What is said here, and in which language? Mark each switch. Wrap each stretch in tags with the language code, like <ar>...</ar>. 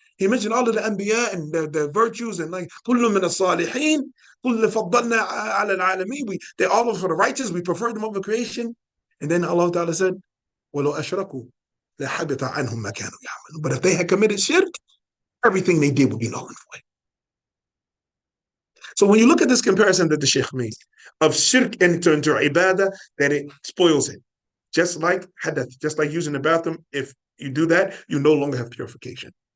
<en>He mentioned all of the Anbiya and the virtues, and like</en> <ar>كل من الصالحين كل فضلنا على العالمين.</ar> <en>They're all for the righteous. We prefer them over creation. And then Allah Ta'ala said,</en> <ar>وَلَوْ أَشْرَكُوا لَحَبِطَ عَنْهُمْ مَا كَانُوا يَعْمَلُونَ.</ar> <en>But if they had committed shirk, everything they did would be null and void. So when you look at this comparison that the Shaykh made of shirk into ibadah, that it spoils it. Just like hadath, just like using the bathroom, if you do that, you no longer have purification.</en>